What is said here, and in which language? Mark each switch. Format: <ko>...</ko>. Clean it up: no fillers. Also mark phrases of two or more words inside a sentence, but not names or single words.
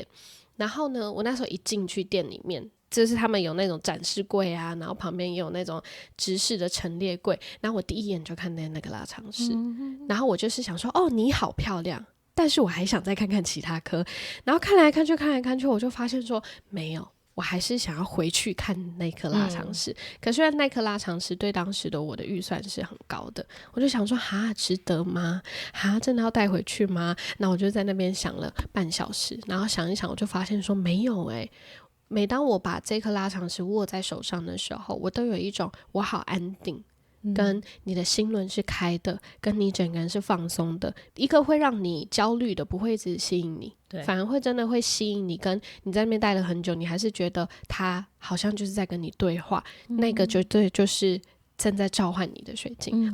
<zh>然後呢，我那時候一進去店裡面，就是他們有那種展示櫃啊，然後旁邊也有那種直式的陳列櫃，然后我第一眼就看見那個拉長石，然後我就是想說，哦，你好漂亮，但是我還想再看看其他顆，然後看來看去，我就發現說沒有，我還是想要回去看那顆拉長石，可是那顆拉長石对當時的我的預算是很高的，我就想說哈，值得嗎？哈，真的要帶回去嗎？那我就在那邊想了半小時，然後想一想，我就發現說沒有欸。每當我把這顆拉長石握在手上的時候，我都有一種我好安定，跟你的心輪是開的，跟你整個人是放鬆的，一個會讓你焦慮的不會一直吸引你，反而會真的會吸引你，跟你在那邊待了很久，你還是覺得他好像就是在跟你對話，那個絕對就是正在召喚你的水晶。</zh>